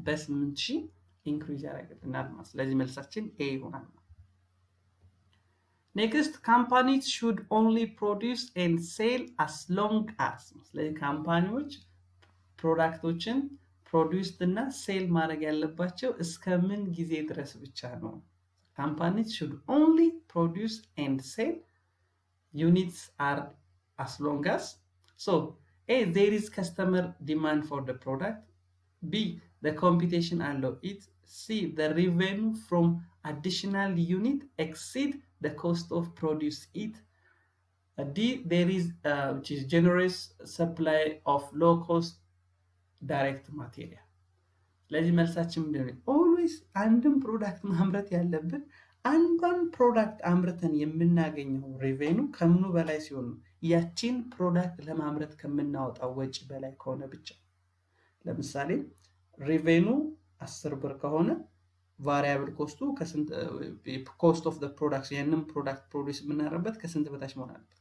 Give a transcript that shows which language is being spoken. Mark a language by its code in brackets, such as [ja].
[am] በ8000 ኢንክሪዝ ያደርግልናል ማለት። ስለዚህ መልሳችን ኤ ይሆናል። ኔክስት ካምፓኒስ [en] should only produce and sell as long as። [am] ስለዚህ ካምፓኒዎች ፕሮዳክቶችን ፕሮዲውስድ እና ሴል ማድረግ ያለባቸው እስከ ምን ጊዜ ድረስ ብቻ ነው? [en] ካምፓኒስ should only produce and sell units are as long as so A there is customer demand for the product, B the competition allow it, C the revenue from additional unit exceed the cost of produce it, D there is which is generous supply of low cost direct material። [am] ስለዚህ መልሳችን ምንድነው? always አንድም ፕሮዳክት ማምረት ያለብን አንዷን ፕሮዳክት አምርተን የምናገኘው ሬቬኑ ከምኑ በላይ ሲሆን ነው? ያቺን ፕሮዳክት ለማምረት ከምናወጣው ወጪ በላይ ከሆነ ብቻ። ለምሳሌ ሬቬኑ $10 ከሆነ ቫሪያብል ኮስቱ ከስንት ኮስት ኦፍ ዘ ፕሮዳክት ያንን ፕሮዳክት ፕሮዲዩስ የምናደርግበት ከስንት በታች መሆን አለበት?